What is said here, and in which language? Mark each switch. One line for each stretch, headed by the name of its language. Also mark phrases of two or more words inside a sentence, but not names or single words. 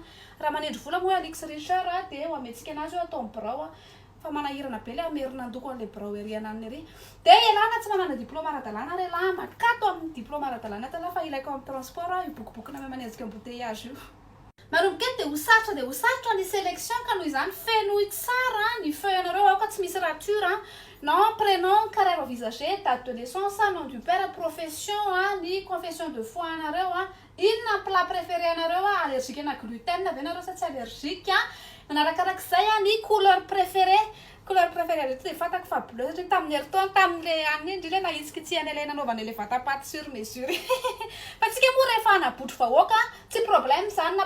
Malagasy: Raha manindry vola moa Alix Richard dia ho ametsika anazy eo atao birao fa manahirana be le amerina andoko an'ilay birao eriana any ery. Dia ialana tsy manana diplôma ara-dalàna ary ialahy makato amin'ny diplôma ara-dalàna tala fa ilaiko amin'ny transport io bokobokona manezika embouteillage io. Manomboka eto dia ho sarotra ny sélection ka noho izany fenoy tsara ny feuille anareo ao ka tsy misy rature
French: nom, prénom, carrière envisagée, date de naissance, nom du père, profession,
Malagasy: ny
French: confession de foi
Malagasy: anareo inona
French: plat préféré
Malagasy: anareo allergique na gluten ve anareo sa tsy allergique manarakarak'izay ny
French: couleur préférée
Malagasy: reto dia fantako fa bleu satria tamin'ny heritaona tamin'ilay any indrindra nahitsika tsy an'ilay nanaovana ilay vatapaty
French: sur mesure
Malagasy: fa tsika moa rehefa hanabotry vahoaka tsy problème zany na